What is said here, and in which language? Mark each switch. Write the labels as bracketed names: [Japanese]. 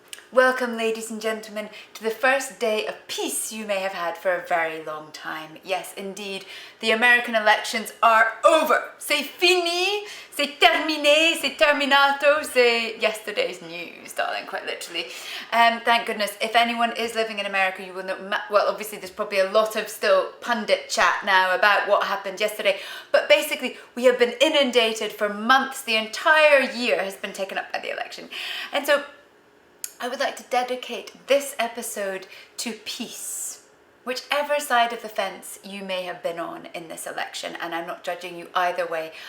[English] Welcome, ladies and gentlemen, to the first day of peace you may have had for a very long time. Yes, indeed, the American elections are over. [French] C'est fini, c'est terminé, c'est terminato, c'est [English] yesterday's news, darling, quite literally. Thank goodness. If anyone is living in America, you will know, well, obviously there's probably a lot of still pundit chat now about what happened yesterday, but basically we have been inundated for months. The entire year has been taken up by the election. And so I would like to dedicate this episode to peace, whichever side of the fence you may have been on in this election, and I'm not judging you either way.